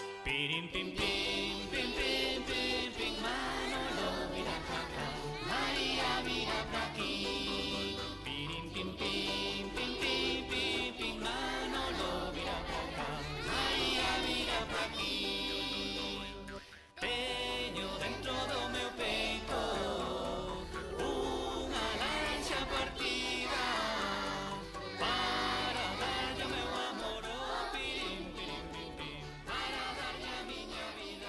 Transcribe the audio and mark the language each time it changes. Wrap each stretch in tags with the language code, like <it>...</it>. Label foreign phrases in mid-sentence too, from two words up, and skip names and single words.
<es>Pirim, pim, pim, pim, pim, pim, pim, Manolo, mira para acá, María, mira para aquí. Pirim, pim, pim, pim, pim, pim, pim, Manolo, mira para acá, María, mira para aquí.</es> <gl>Teño dentro do meu peito unha lancha partida para darlle o meu amor, oh, pirim, pirim, pim, pim, para darlle a miña vida.</gl>